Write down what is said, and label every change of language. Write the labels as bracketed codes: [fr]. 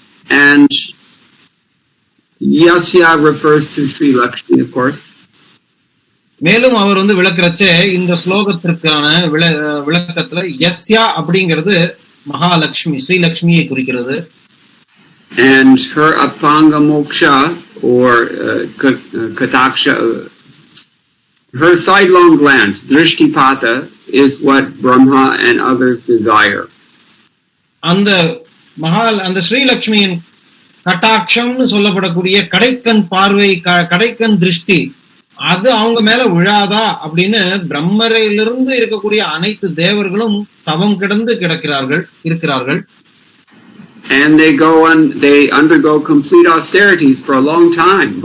[en] And Yasya refers to Sri Lakshmi, of course. [ta] மேலும் அவர் வந்து விளக்குறச்சே இந்த ஸ்லோகத்திற்கான விளக்கத்துல யஸ்யா அப்படிங்கிறது மகாலட்சுமி ஸ்ரீலக்ஷ்மியை குறிக்கிறது. [en] And her apanga moksha or kataksha, her sidelong glance, drishtipata, is what Brahma and others desire. [ta] அந்த ஸ்ரீலக்ஷ்மியின் கட்டாட்சம்னு சொல்லப்படக்கூடிய கடைக்கண் பார்வை, கடைக்கண் திருஷ்டி, அது அவங்க மேல விழாதா அப்படின்னு பிரம்மரையிலிருந்து இருக்கக்கூடிய அனைத்து தேவர்களும் தவம் கிடந்து இருக்கிறார்கள். [en] And they undergo complete austerities for a long time.